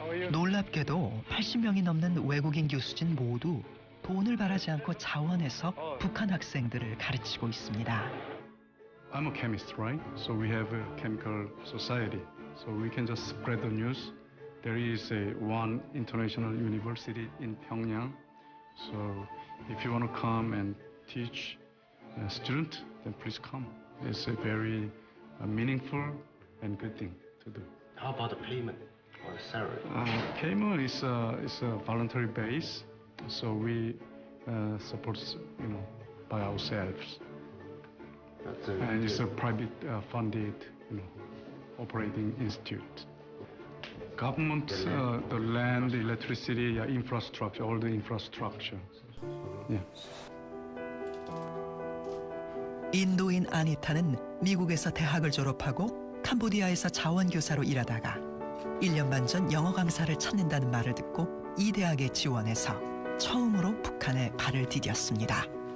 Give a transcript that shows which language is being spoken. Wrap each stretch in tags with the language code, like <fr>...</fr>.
<ko>놀랍게도 80명이 넘는 외국인 교수진 모두 돈을 바라지 않고 자원해서 북한 학생들을 가르치고 있습니다.</ko> <en>I'm a chemist, right? So we have a chemical society. So we can just spread the news. There is one international university in Pyongyang. So if you want to come and teach a student, then please come. It's a very meaningful and good thing to do. How about the payment or the salary? Payment is a voluntary base, so we support by ourselves. And it's a private funded operating institute. Government, the land, the electricity, infrastructure, all the infrastructure. Yeah.</en> <ko>인도인 아니타는 미국에서 대학을 졸업하고 캄보디아에서 자원교사로 일하다가 1년 반 전 영어 강사를 찾는다는 말을 듣고 이 대학에 지원해서 처음으로 북한에 발을 디뎠습니다.</ko>